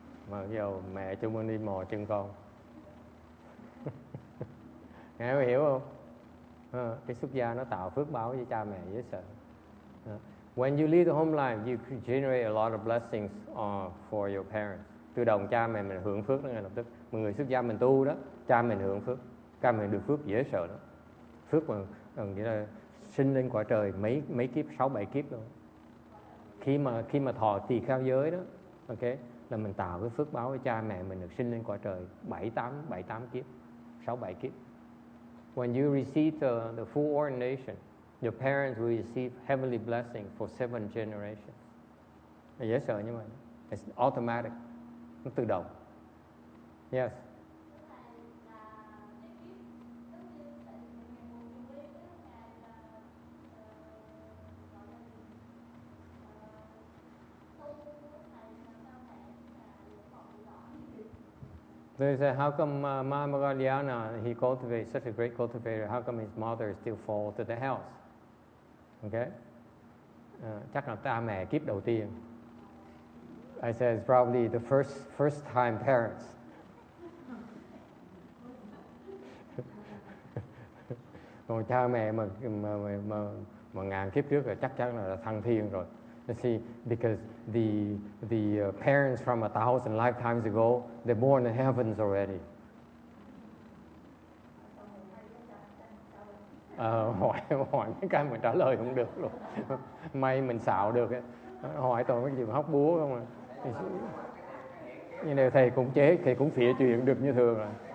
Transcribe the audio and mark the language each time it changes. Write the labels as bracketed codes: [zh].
[vi] Mà giờ mẹ chung con đi mò chân con. Nghe có hiểu không? Cái xuất gia nó tạo phước báo với cha mẹ dễ sợ. [en] When you live the home life, you generate a lot of blessings for your parents. [vi] Tự động cha mẹ mình hưởng phước đó ngay lập tức. Một người xuất gia mình tu đó, cha mình hưởng phước, cha mình được phước dễ sợ đó. Phước mà nghĩa là sinh lên quả trời mấy kiếp, 6-7 kiếp luôn. Khi mà thọ tỳ kheo giới đó, okay, là mình tạo cái phước báo với cha mẹ mình được sinh lên quả trời 7-8 kiếp, 6-7 kiếp. [en] When you receive the full ordination, Your parents will receive heavenly blessing for 7 generations. [vi] Là dễ sợ như vậy. [en] It's automatic. [vi] Nó tự động. Yes. [en] They say, how come Mama Galiana, he cultivates such a great cultivator, how come his mother still fall to the house? Okay? [vi] Chắc là cha mẹ kiếp đầu tiên. [en] I said it's probably the first time parents. [vi] Còn cha mẹ mà ngàn kiếp trước là chắc chắn là thăng thiên rồi. [en] You see, because the parents from 1,000 lifetimes ago, they're born in heavens already. [vi] Hỏi mấy cái mình trả lời không được luôn. May mình xạo được ấy. Hỏi toàn mấy cái gì mà hóc búa không à. Nhưng nếu thầy cũng thầy cũng phịa chuyện được như thường rồi.